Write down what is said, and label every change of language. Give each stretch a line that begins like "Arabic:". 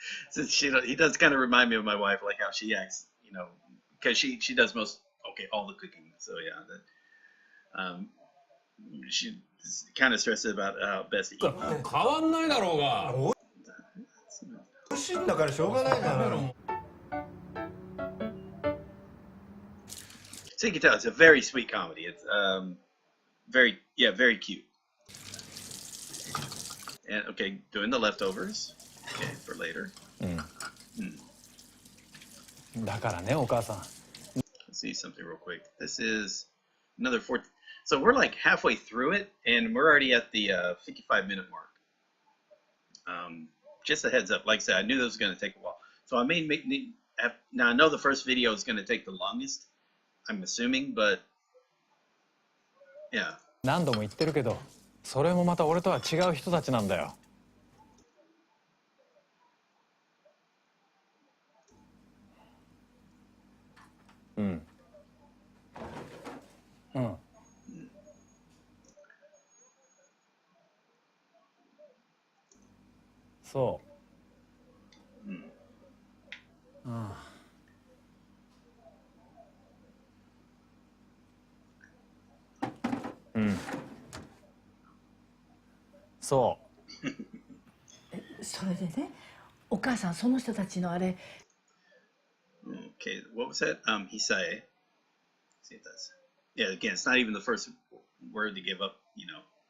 English: So he does kind of remind me of my wife, like how she acts, you know, because she does all the cooking. So yeah, she kind of stresses about how best to eat.
Japanese: 変わんないだろうが美味しいんだからしょうがないじゃない。
English: So you can tell it's a very sweet comedy. It's very cute. And okay, doing the leftovers. Okay, for later.
Japanese: だからねお母さん
English: Let's see something real quick. This is another 4. So we're like halfway through it, and we're already at the 55-minute mark. Just a heads up. Like I said, I knew this was going to take a while. So I may now I know the first video is going to take the longest. I'm assuming, but yeah.
Japanese: 何度も言ってるけどそれもまた俺とは違う人たちなんだようんそうそうそれでね、お母さんその人たちのあれ
English: Okay, what was that? Hisae. See if that's. Yeah, again, it's not even the first word to give up, you know.